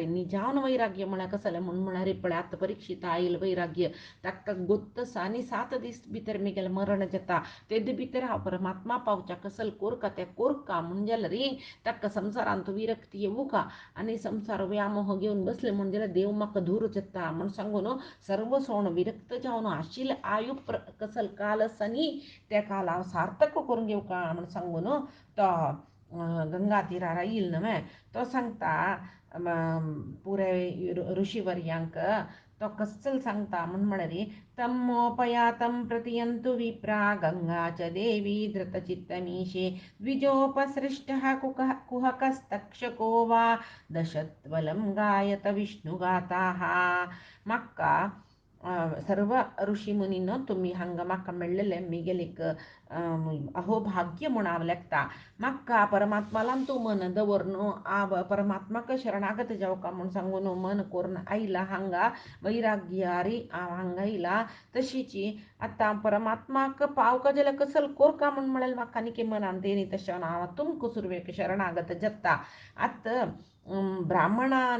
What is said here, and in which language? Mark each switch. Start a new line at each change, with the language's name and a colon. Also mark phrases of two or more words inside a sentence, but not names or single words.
Konkani: जावन वैराग्य म्हळ्यार कसलें म्हूण म्हळ्यार पळय आतां परीक्षित आयल वैराग्य ताका गोत्तस आनी 7 दीस भितर म्हगेलें मरण जाता तेदे भितर हांव परमात्मा पावच्या कसल कोरका तें कोरका म्हूण जाल्यार ताका संवसारांत विरक्ती येवू का आनी संवसार व्यामोह घेवन बसले म्हूण जाल्यार देव म्हाका धूर जाता म्हूण सांगून सर्व सोण विरक्त जावन आशिल्ले आयु कसल काल आसा न्ही त्या काल हांव सार्थक करून घेवका म्हूण सांगून तो गंगा तीरार येयल न्हय तो सांगता पुरे ऋषीवर्यांक तो कसल सांगता म्हूण म्हळ्यार
Sanskrit: तमोपयातं प्रतियन्तु विप्रा गंगा च देवी धृतचित्तमीशे द्विजोपसृष्टः कुहकस्तक्षको वा दशत्वलं गायत विष्णुगाताः म्हाका
Konkani: सर्व ऋषी मुनीन तुम्ही हांगा म्हाका मेळ्ळेले म्हगेलें अहोभाग्य म्हूण हांव लेखता म्हाका परमात्मालान तूं मन दवर न्हू हांव परमात्माक शरणागत जावका म्हूण सांगून मन करून आयला हांगा वैराग्यारी हांव हांगा आयला तशीच आतां परमात्माक पावका जाल्यार कसल कोरका म्हूण म्हळ्यार म्हाका आनी मनान तेणी तशें हांव तुमकां सुरवेक शरणागत जाता आतां ब्राह्मणान